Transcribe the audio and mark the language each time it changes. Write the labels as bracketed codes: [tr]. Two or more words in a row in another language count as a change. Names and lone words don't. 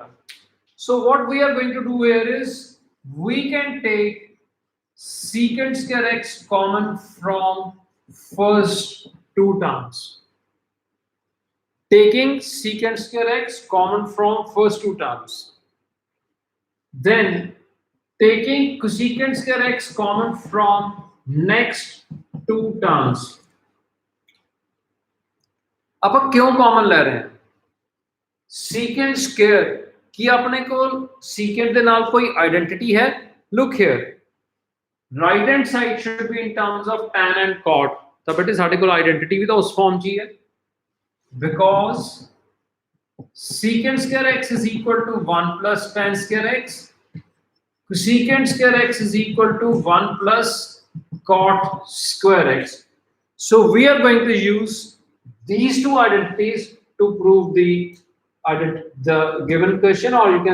[en] So what we are going to do here is we can take secant square x common from first two terms. Taking secant square x common from first two terms. Then taking cosecant square x common from next two terms. [pa] ਆਪਾਂ ਕਿਉਂ ਕਾਮਨ ਲੈ ਰਹੇ ਹਾਂ [en] secant square [pa] ਕੀ ਆਪਣੇ ਕੋਲ secant ਦੇ ਨਾਲ ਕੋਈ ਆਇਡੈਂਟੀਟੀ ਹੈ [en] look here right hand side should be in terms of tan and cot [pa] ਤਾਂ ਬੇਟੇ ਸਾਡੇ ਕੋਲ ਆਇਡੈਂਟੀਟੀ ਵੀ ਤਾਂ ਉਸ ਫਾਰਮ 'ਚ ਹੀ ਹੈ [en] because secant square x is equal to 1 plus tan square x cosecant square x is equal to 1 plus cot square x so we are going to use these two identities to prove the given question or you